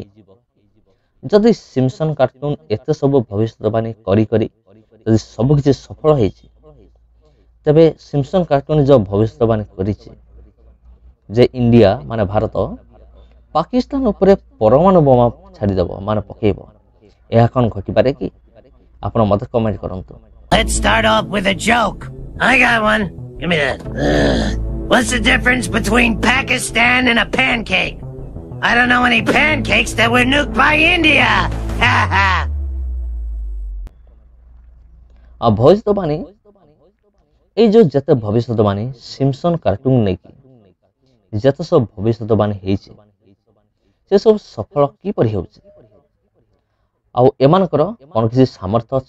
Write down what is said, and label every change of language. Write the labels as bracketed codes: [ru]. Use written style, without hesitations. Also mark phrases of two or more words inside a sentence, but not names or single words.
[or] ଯଦି ସିମ୍ପସନ୍ କାର୍ଟୁନ ଏତେ ସବୁ ଭବିଷ୍ୟତବାଣୀ କରି ଯଦି ସବୁକିଛି ସଫଳ ହେଇଛି, ତେବେ ସିମ୍ପସନ୍ କାର୍ଟୁନ ଯେଉଁ ଭବିଷ୍ୟତବାଣୀ କରିଛି ଯେ ଇଣ୍ଡିଆ ମାନେ ଭାରତ ପାକିସ୍ତାନ ଉପରେ ପରମାଣୁ ବୋମା ଛାଡ଼ିଦେବ, ମାନେ ପକାଇବ, ଏହା କ'ଣ ଘଟିପାରେ କି? ଆପଣ ମୋତେ କମେଣ୍ଟ କରନ୍ତୁ। [en] Let's start off with a joke. I got one. Give me that. What's the difference between Pakistan and a pancake? I don't know any pancakes that were nuked by India. Ha ha. [or] ଆଉ ଭବିଷ୍ୟତବାଣୀ, ଏଇ ଯେଉଁ ଯେତେ ଭବିଷ୍ୟତବାଣୀ ସିମ୍ପସନ୍ କାର୍ଟୁନ ନେଇକି ଯେତେ ସବୁ ଭବିଷ୍ୟତବାଣୀ ହେଇଛି, ସେସବୁ ସଫଳ କିପରି ହେଉଛି? ଆଉ ଏମାନଙ୍କର କ'ଣ କିଛି ସାମର୍ଥ୍ୟ ଅଛି?